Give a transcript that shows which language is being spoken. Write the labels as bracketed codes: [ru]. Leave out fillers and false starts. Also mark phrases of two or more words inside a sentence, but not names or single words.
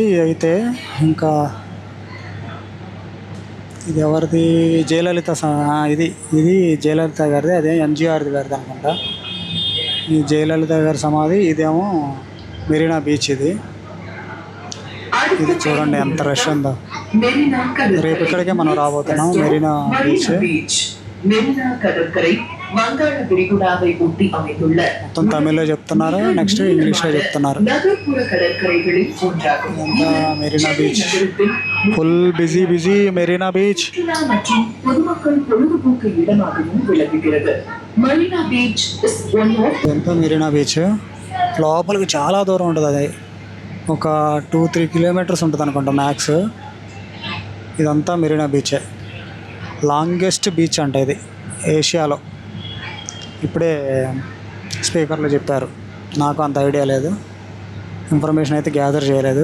[te] అయితే ఇంకా ఇది ఎవరిది, జయలలిత ఇది జయలలిత గారిది, అదే ఎంజీఆర్ది గారిది అనుకుంటా. ఈ జయలలిత గారి సమాధి, ఇదేమో మెరీనా బీచ్. ఇది చూడండి ఎంత రష్ ఉందో. రేపు ఇక్కడికే మనం రాబోతున్నాం, మెరీనా బీచ్. [ta] மெரினா கடற்கரை வங்காள விரிகுடாவை ஒட்டி அமைந்துள்ள [te] మొత్తం తమిళ్లో చెప్తున్నారు, నెక్స్ట్ ఇంగ్లీష్లో చెప్తున్నారు. [ta] நகர்ப்புற கடற்கரைகளில் ஒன்றாகும். [te] మెరీనా బీచ్ [en] full busy [te] మెరీనా బీచ్. [ta] சுற்றுலா மற்றும் பொதுமக்கள் பொழுதுபோக்கு இடமாகவும் விளங்குகிறது. [en] Marina Beach is one of [te] ఎంతో మెరీనా బీచ్. లోపలికి చాలా దూరం ఉంటుంది. అది ఒక 2-3 కిలోమీటర్స్ ఉంటుంది అనుకుంటా మ్యాక్స్. ఇదంతా మెరీనా బీచే. [en] longest beach [te] అంట ఇది ఏషియాలో. ఇప్పుడే స్పీకర్లో చెప్పారు, నాకు అంత ఐడియా లేదు, ఇన్ఫర్మేషన్ అయితే గ్యాదర్ చేయలేదు.